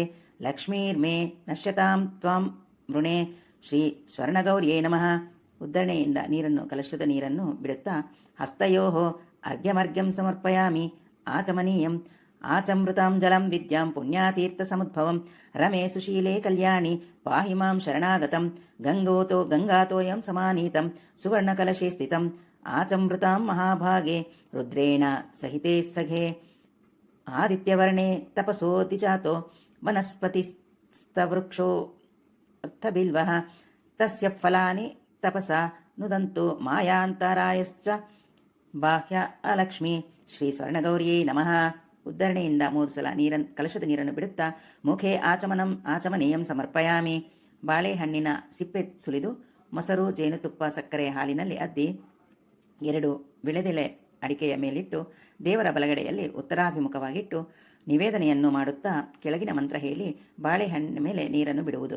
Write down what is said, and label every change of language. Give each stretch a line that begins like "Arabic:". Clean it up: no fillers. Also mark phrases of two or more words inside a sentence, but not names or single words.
Sanskrit: ಲಕ್ಷ್ಮೀರ್ಮೇ ನಶ್ಯತಾಂ ತ್ವಾಂ ವೃಣೆ. ಶ್ರೀ ಸ್ವರ್ಣಗೌರ್ಯೇ ನಮಃ.
Kannada: ಉದ್ಧರಣೆಯಿಂದ ಕಲಶದ ನೀರನ್ನು ಬಿಡುತ್ತಾ
Sanskrit: ಹಸ್ತಯೋ ಅರ್ಘ್ಯಮರ್ಘ್ಯಂ ಸಮರ್ಪಯಾಮಿ. ಆಚಮನೀಯಂ ಆಚಮೃತಾಂ ಜಲಂ ವಿದ್ಯಾಂ ಪುಣ್ಯಾತೀರ್ಥಸಮುದ್ಭವಂ. ರಮೇ ಸುಶೀಲೇ ಕಲ್ಯಾಣಿ ಪಾಹಿ ಮಾಂ ಶರಣಾಗತಂ. ಗಂಗಾತೋಯಂ ಸಮಾನೀತಂ ಸುವರ್ಣಕಲಶೇ ಸ್ಥಿತಂ. ಆಚಮೃತಾಂ ಮಹಾಭಾಗೆ ರುದ್ರೇಣ ಸಹಿತೆ ಸಘೆ. ಆದಿತ್ಯವರ್ಣೇ ತಪಸೋತಿ ಚಾತೋ ವನಸ್ಪತಿಸ್ತವೃಕ್ಷೋ ಅರ್ಥಬಿಲ್ವಃ. ತಸ್ಯ ಫಲಾನಿ ತಪಸಾ ನುದಂತು ಮಾಯಾಂತರಾಯಶ್ಚ ಬಾಹ್ಯ ಅಲಕ್ಷ್ಮಿ. ಶ್ರೀ ಸ್ವರ್ಣಗೌರಿಯೇ ನಮಃ.
Kannada: ಉದ್ಧರಣೆಯಿಂದ 3 ಸಲ ಕಲಶದ ನೀರನ್ನು ಬಿಡುತ್ತಾ
Sanskrit: ಮುಖೇ ಆಚಮನೀಯಂ ಸಮರ್ಪಯಾಮಿ.
Kannada: ಬಾಳೆಹಣ್ಣಿನ ಸಿಪ್ಪೆ ಸುಲಿದು ಮೊಸರು ಜೇನುತುಪ್ಪ ಸಕ್ಕರೆ ಹಾಲಿನಲ್ಲಿ ಅದ್ದಿ 2 ವಿಳೆದೆಲೆ ಅಡಿಕೆಯ ಮೇಲಿಟ್ಟು ದೇವರ ಬಲಗಡೆಯಲ್ಲಿ ಉತ್ತರಾಭಿಮುಖವಾಗಿಟ್ಟು ನಿವೇದನೆಯನ್ನು ಮಾಡುತ್ತಾ ಕೆಳಗಿನ ಮಂತ್ರ ಹೇಳಿ ಬಾಳೆಹಣ್ಣಿನ ಮೇಲೆ ನೀರನ್ನು ಬಿಡುವುದು.